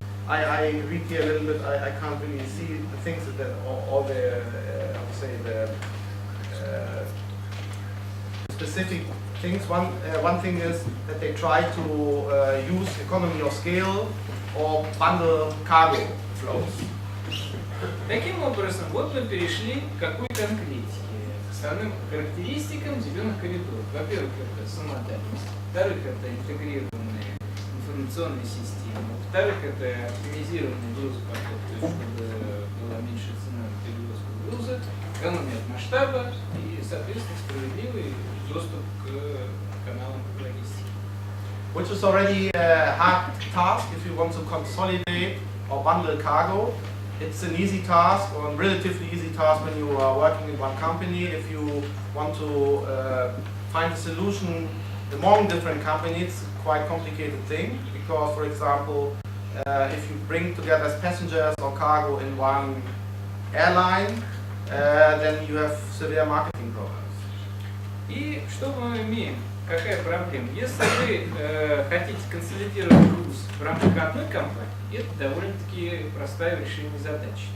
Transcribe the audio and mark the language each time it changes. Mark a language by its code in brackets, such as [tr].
[en] I read here a little bit. I can't really see the things that all the I would say the specific things. One thing is that they try to use economy of scale or bundle cargo flows. [ru] Таким образом, вот мы перешли к какой конкретике, к основным характеристикам зеленых коридоров. Во-первых, это самодальность, во-вторых, это интегрированные информационные системы, во-вторых, это оптимизированный грузопоток, то есть чтобы была меньшая цена на перевозку груза, экономия от масштаба и, соответственно, справедливый доступ к каналам логистики. [en] Which is already a hard task if you want to consolidate or bundle cargo. It's an easy task, or a relatively easy task when you are working in one company. If you want to find a solution among different companies, it's a quite complicated thing because, for example, if you bring together passengers or cargo in one airline, then you have severe marketing problems. [ru] И что мы имеем? Какая проблема? Если вы хотите консолидировать груз в рамках одной компании, это довольно-таки простое решение задачи.